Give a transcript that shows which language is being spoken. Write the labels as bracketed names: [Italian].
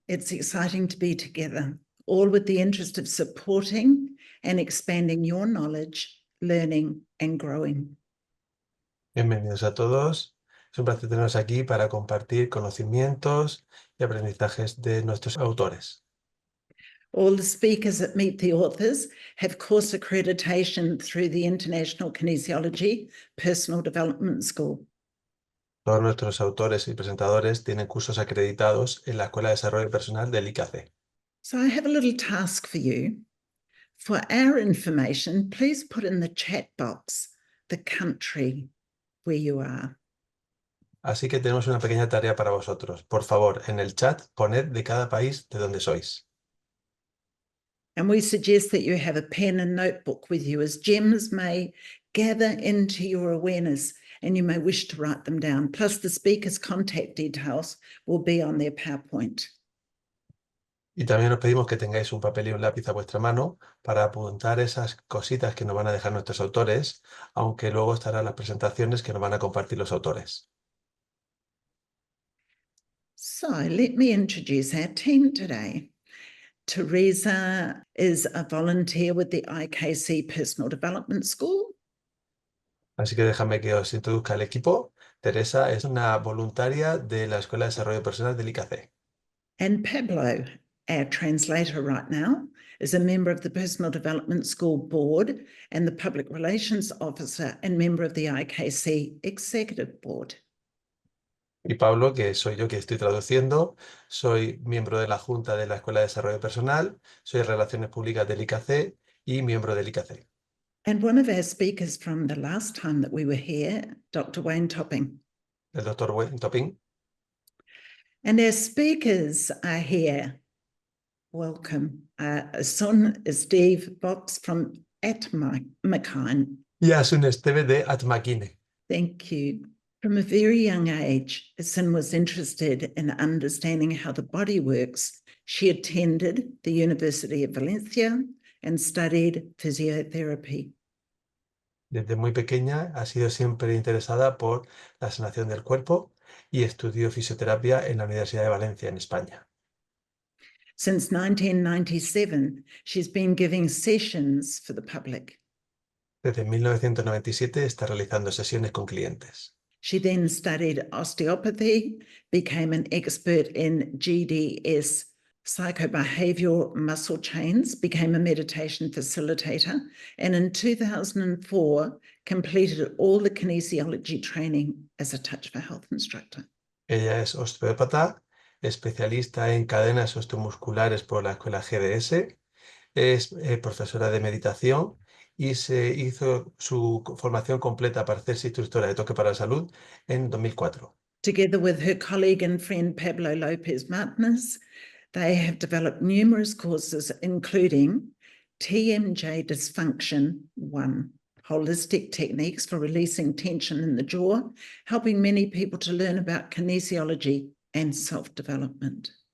[English] It's exciting to be together, all with the interest of supporting and expanding your knowledge, learning and growing. [Spanish] Bienvenidos a todos. Es un placer tenernos aquí para compartir conocimientos y aprendizajes de nuestros autores. [English] All the speakers that meet the authors have course accreditation through the International Kinesiology Personal Development School. [Spanish] Todos nuestros autores y presentadores tienen cursos acreditados en la Escuela de Desarrollo Personal del IKC. [English] So I have a little task for you. For our information, please put in the chat box the country where you are. [Spanish] Así que tenemos una pequeña tarea para vosotros. Por favor, en el chat poned de cada país de donde sois. [English] And we suggest that you have a pen and notebook with you, as gems may gather into your awareness and you may wish to write them down. Plus the speaker's contact details will be on their PowerPoint. [Spanish] Y también os pedimos que tengáis un papel y un lápiz a vuestra mano para apuntar esas cositas que nos van a dejar nuestros autores, aunque luego estarán las presentaciones que nos van a compartir los autores. [English] So let me introduce our team today. Teresa is a volunteer with the IKC Personal Development School. [Spanish] Así que déjame que os introduzca el equipo. Teresa es una voluntaria de la Escuela de Desarrollo Personal del IKC. [English] And Pablo, our translator right now, is a member of the Personal Development School Board and the Public Relations Officer and member of the IKC Executive Board. [Spanish] Y Pablo, que soy yo que estoy traduciendo, soy miembro de la Junta de la Escuela de Desarrollo Personal, soy Relaciones Públicas del IKC y miembro del IKC. [English] And one of our speakers from the last time that we were here, Dr. Wayne Topping. [Spanish] El doctor Wayne Topping. [English] And our speakers are here. Welcome. Son Steve Box from Atmakine. [Spanish] Y Asun Esteve de Atmakine. [English] Thank you. From a very young age, Sun was interested in understanding how the body works. She attended the University of Valencia and studied physiotherapy. [Spanish] Desde muy pequeña ha sido siempre interesada por la sanación del cuerpo y estudió fisioterapia en la Universidad de Valencia, en España. [English] Since 1997, she's been giving sessions for the public. [Spanish] Desde 1997 está realizando sesiones con clientes. [English] She then studied osteopathy, became an expert in GDS, psychobehavioral muscle chains, became a meditation facilitator, and in 2004 completed all the kinesiology training as a Touch for Health instructor. [Spanish] Ella es osteópata, especialista en cadenas osteomusculares por la escuela GDS, es profesora de meditación y se hizo su formación completa para hacerse instructora de toque para la salud en 2004. [English] Together with her colleague and friend Pablo Lopez Martinez, they have developed numerous courses, including TMJ Dysfunction 1, holistic techniques for releasing tension in the jaw, helping many people to learn about kinesiology and self-development.